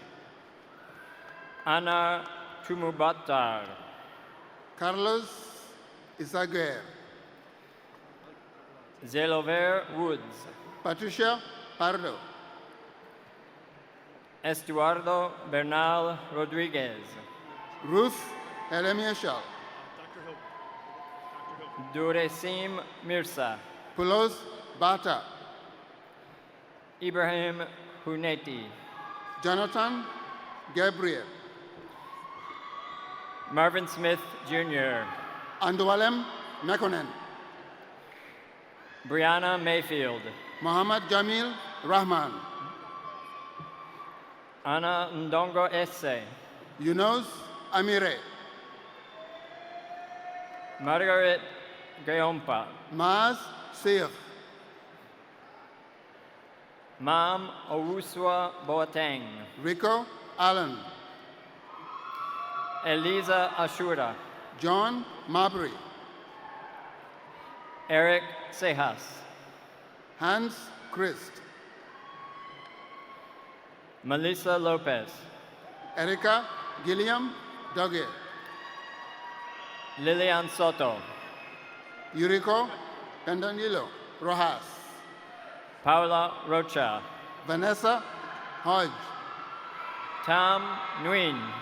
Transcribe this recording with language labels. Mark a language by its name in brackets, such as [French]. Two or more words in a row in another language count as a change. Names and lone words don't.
[English] Anna Tumubatar, Carlos Isaguer, Zelover Woods, Patricia Pardo, Estuardo Bernal Rodriguez, Ruth Elemieshal, Duresim Mirza, Pulos Bata, Ibrahim Huneti, Jonathan Gabriel, Marvin Smith Jr., Andualem Mekonnen, Brianna Mayfield, Muhammad Jamil Rahman, Ana Ndongo Esse, Yunus Amire, Margaret Gayompa, Maz Sir, Mam Owuswa Boateng, Rico Allen, Eliza Ashura, John Marbury, Eric Sejas, Hans Christ, Melissa Lopez, Erica Gilliam Doge, Lilian Soto, Yuriko Pendanilo Rojas, Paula Rocha, Vanessa Hodge, Tam Nguyen,